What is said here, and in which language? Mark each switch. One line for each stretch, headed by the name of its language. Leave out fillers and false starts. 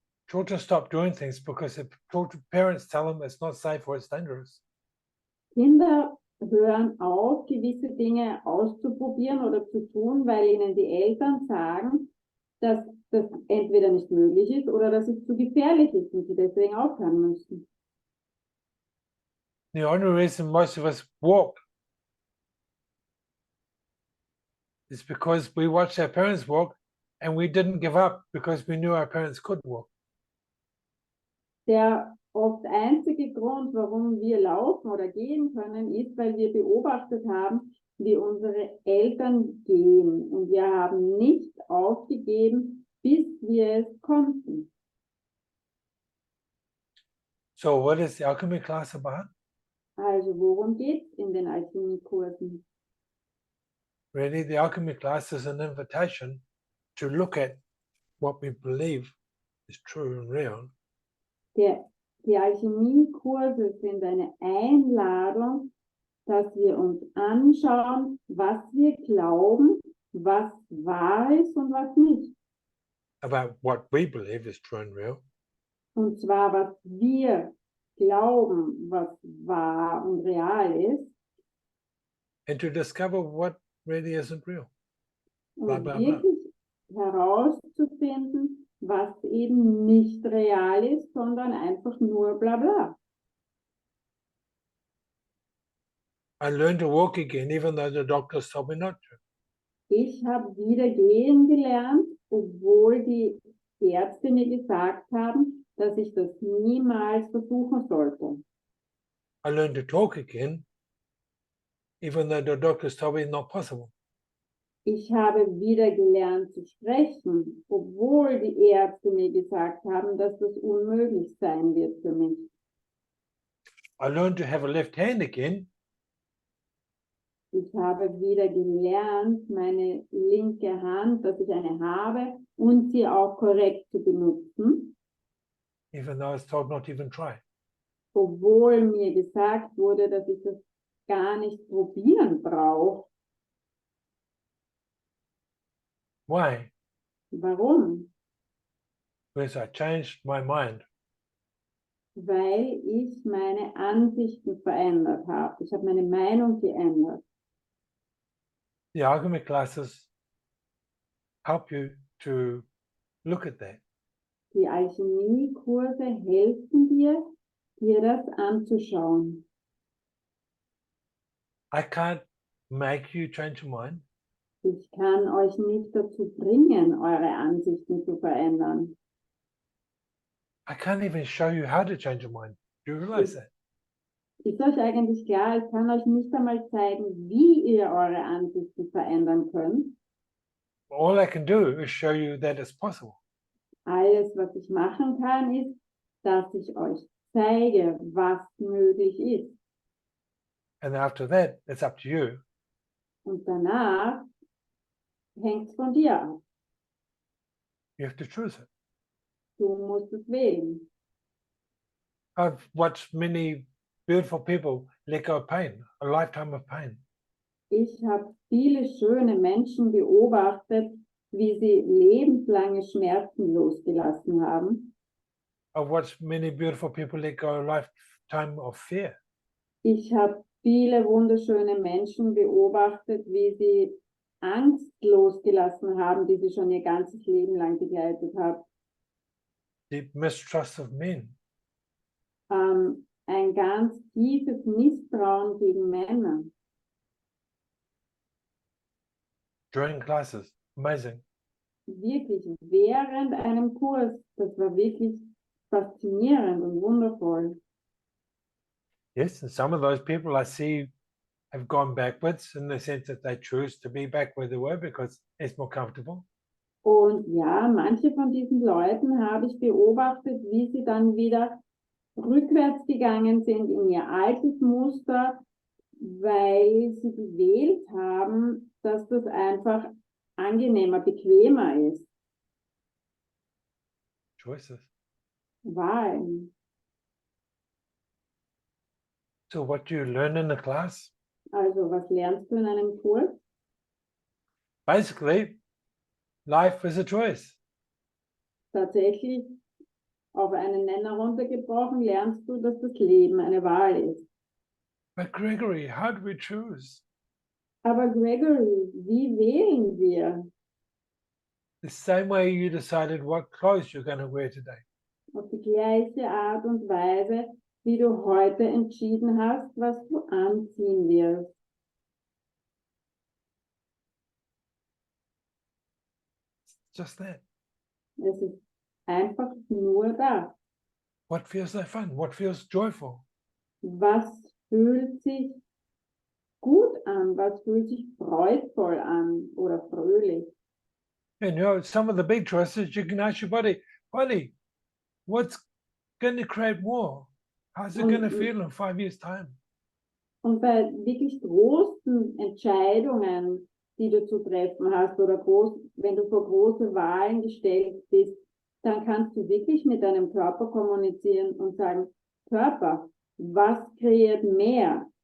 English: Children stop doing things because if parents tell them it's not safe or it's dangerous.
German: Kinder hören auf, gewisse Dinge auszuprobieren oder zu tun, weil ihnen die Eltern sagen, dass das entweder nicht möglich ist oder dass es zu gefährlich ist und sie deswegen aufhören müssen.
English: The only reason most of us walk is because we watched our parents walk and we didn't give up because we knew our parents could walk.
German: Der oft einzige Grund, warum wir laufen oder gehen können, ist, weil wir beobachtet haben, wie unsere Eltern gehen. Und wir haben nicht aufgegeben, bis wir es konnten.
English: So what is the alchemy class about?
German: Also worum geht es in den Alchemiekursen?
English: Really, the alchemy class is an invitation to look at what we believe is true and real.
German: Die Alchemiekurse sind eine Einladung, dass wir uns anschauen, was wir glauben, was wahr ist und was nicht.
English: About what we believe is true and real.
German: Und zwar, was wir glauben, was wahr und real ist.
English: And to discover what really isn't real. Bla,
German: Und bla, bla. wirklich herauszufinden, was eben nicht real ist, sondern einfach nur bla bla.
English: I learned to walk again, even though the doctors told me not to.
German: Ich habe wieder gehen gelernt, obwohl die Ärzte mir gesagt haben, dass ich das niemals versuchen sollte.
English: I learned to talk again, even though the doctors told me it's not possible.
German: Ich habe wieder gelernt zu sprechen, obwohl die Ärzte mir gesagt haben, dass das unmöglich sein wird für mich.
English: I learned to have a left hand again,
German: Ich habe wieder gelernt, meine linke Hand, dass ich eine habe und sie auch korrekt zu benutzen,
English: even though I was told not to even try.
German: obwohl mir gesagt wurde, dass ich das gar nicht probieren brauche.
English: Why?
German: Warum?
English: Because I changed my mind.
German: weil ich meine Ansichten verändert habe. Ich habe meine Meinung geändert.
English: The alchemy classes help you to look at that.
German: Die Alchemiekurse helfen dir, dir das anzuschauen.
English: I can't make you change your mind.
German: Ich kann euch nicht dazu bringen, eure Ansichten zu verändern.
English: I can't even show you how to change your mind. Do you realize that?
German: Ist euch eigentlich klar, ich kann euch nicht einmal zeigen, wie ihr eure Ansichten verändern könnt.
English: All I can do is show you that it's possible.
German: Alles, was ich machen kann, ist, dass ich euch zeige, was möglich ist.
English: And after that, it's up to you.
German: Und danach hängt es von dir ab.
English: You have to choose it.
German: Du musst es wählen.
English: I've watched many beautiful people let go of pain, a lifetime of pain.
German: Ich habe viele schöne Menschen beobachtet, wie sie lebenslange Schmerzen losgelassen haben.
English: I've watched many beautiful people let go a lifetime of fear.
German: Ich habe viele wunderschöne Menschen beobachtet, wie sie Angst losgelassen haben, die sie schon ihr ganzes Leben lang begleitet hat.
English: Deep mistrust of men.
German: Ein ganz tiefes Misstrauen gegen Männer.
English: During classes, amazing.
German: Wirklich während einem Kurs, das war wirklich faszinierend und wundervoll.
English: Yes, and some of those people I see have gone backwards in the sense that they choose to be back where they were because it's more comfortable.
German: Und ja, manche von diesen Leuten habe ich beobachtet, wie sie dann wieder rückwärts gegangen sind in ihr altes Muster, weil sie gewählt haben, dass das einfach angenehmer, bequemer ist.
English: Choices.
German: Wahlen.
English: So what do you learn in the class?
German: Also, was lernst du in einem Kurs?
English: Basically, life is a choice.
German: Tatsächlich, auf einen Nenner runtergebrochen, lernst du, dass das Leben eine Wahl ist.
English: But Gregory, how do we choose?
German: Aber Gregory, wie wählen wir?
English: The same way you decided what clothes you're going to wear today.
German: Auf die gleiche Art und Weise, wie du heute entschieden hast, was du anziehen wirst.
English: Just that.
German: Es ist einfach nur das.
English: What feels like fun? What feels joyful?
German: Was fühlt sich gut an? Was fühlt sich freudvoll an oder fröhlich?
English: And you know, some of the big choices you can ask your body, what's going to create more? How's it going to feel in 5 years' time?
German: Und bei wirklich großen Entscheidungen, die du zu treffen hast oder wenn du vor große Wahlen gestellt bist, dann kannst du wirklich mit deinem Körper kommunizieren und sagen, Körper, was kreiert mehr?